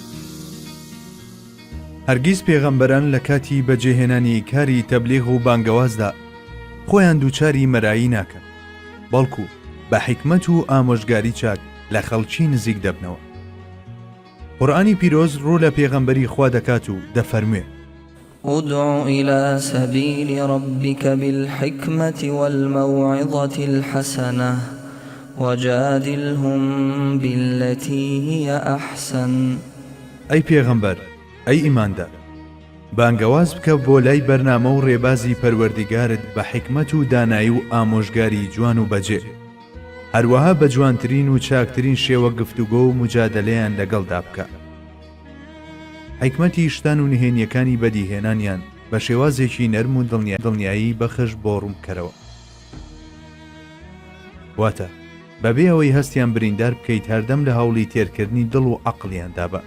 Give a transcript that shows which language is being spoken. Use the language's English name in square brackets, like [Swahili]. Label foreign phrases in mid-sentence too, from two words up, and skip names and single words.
[Central Kurdish] هەرگیز پێغەمبەران لە کاتی بەجێهێنانی کاری تەبلیغ و بانگەوازدا خۆیان دووچاری مەرایی ناکەن، بەڵکو بە حیکمەت و ئامۆژگاری چاک لە خەڵکی نزیک دەبنەوە. قورئانی پیرۆز ڕوو لە پێغەمبەری خوا دەکات و دەفەرموێ: [Arabic] ادع إلى سبيل ربك بالحكمة والموعظة الحسنة وجادلهم بالتي هي أحسن. [Central Kurdish] ئەی پێغەمبەر، ئەی ئیماندار، بانگەواز بکە بۆ لای بەرنامە و ڕێبازی پەروەردیگارت بە حیکمەت و دانایی و ئامۆژگاری جوان و بەجێ، هەروەها بە جوانترین و چاکترین شێوە گفتوگۆ و مجادلەیان لەگەڵدا بکە. حیکمەتی شتان و نهێنیەکانی بەدیهێنانیان بە شێوازێکی نەرم و دڵنیایی بەخش بۆ ڕوونکەرەوە، واتە بەبێ ئەوەی هەستیان بریندار بکەیت هەردەم لە هەوڵی تێرکردنی دڵ و عەقڵیاندا بە.